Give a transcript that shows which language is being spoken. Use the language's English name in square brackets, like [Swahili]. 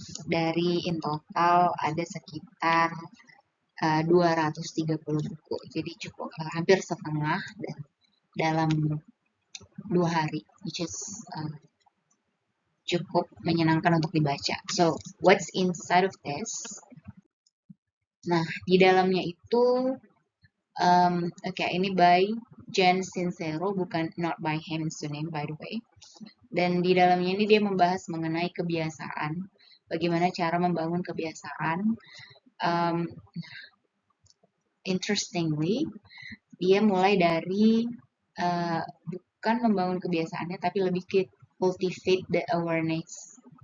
[Indonesian] Dari in total ada sekitar 230 buku. Jadi cukup hampir setengah dan dalam 2 hari, [English] which is [Indonesian] cukup menyenangkan untuk dibaca. [English] So, what's inside of this? [Indonesian] Nah, di dalamnya itu, ini by Jen Sincero, bukan [English] not by him is the name by the way. [Indonesian] Dan di dalamnya ini dia membahas mengenai kebiasaan, bagaimana cara membangun kebiasaan. Interestingly, dia mulai dari bukan membangun kebiasaannya, tapi lebih ke [English] cultivate the awareness.